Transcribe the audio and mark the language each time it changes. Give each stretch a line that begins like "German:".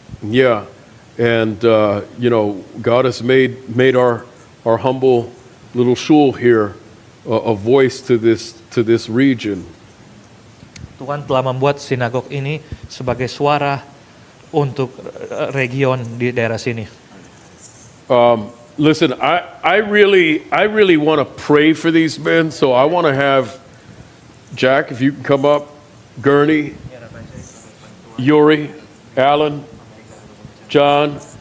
English: Yeah, and God has made our humble little shul here a voice to this region.
Indonesian: Tuhan telah membuat sinagog ini sebagai suara untuk region di daerah sini.
English: Listen, I really want to pray for these men, so I want to have Jack, if you can come up, Gurney, Yuri, Alan, John.